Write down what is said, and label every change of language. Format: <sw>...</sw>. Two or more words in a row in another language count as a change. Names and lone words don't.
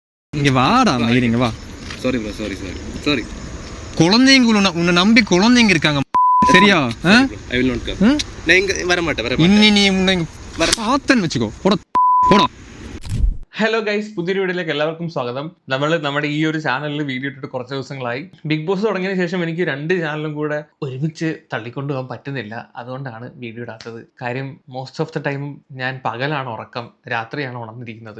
<ta>இங்க வாடா மயிர், இங்க வா. சாரி ப்ரோ, சாரி. குழந்தைங்க உன்னை நம்பி குழந்தைங்க இருக்காங்க, சரியா?</ta> <en>I will not come.</en> <ta>நான் இங்க வர மாட்டேன். இன்னி நீ உன்னை பார்த்தேன்னு வெச்சோ, போடா போடா.</ta> <en>hello guys,</en> <ml>പുതിയൊരു വീഡിയോയിലേക്ക് എല്ലാവർക്കും സ്വാഗതം. നമ്മുടെ ഈ ഒരു ചാനലിൽ വീഡിയോ ഇട്ടിട്ട് കുറച്ച് ദിവസങ്ങളായി. ബിഗ് ബോസ് തുടങ്ങിയതിന് ശേഷം എനിക്ക് 2 ചാനലും കൂടെ ഒരുമിച്ച് തള്ളിക്കൊണ്ടുപോകാൻ പറ്റുന്നില്ല. അതുകൊണ്ടാണ് വീഡിയോ ഇടാത്തത്. കാര്യം</ml> <en>most of the time</en> <ml>ഞാൻ പകലാണ് ഉറക്കം, രാത്രിയാണ് ഉണർന്നിരിക്കുന്നത്.</ml>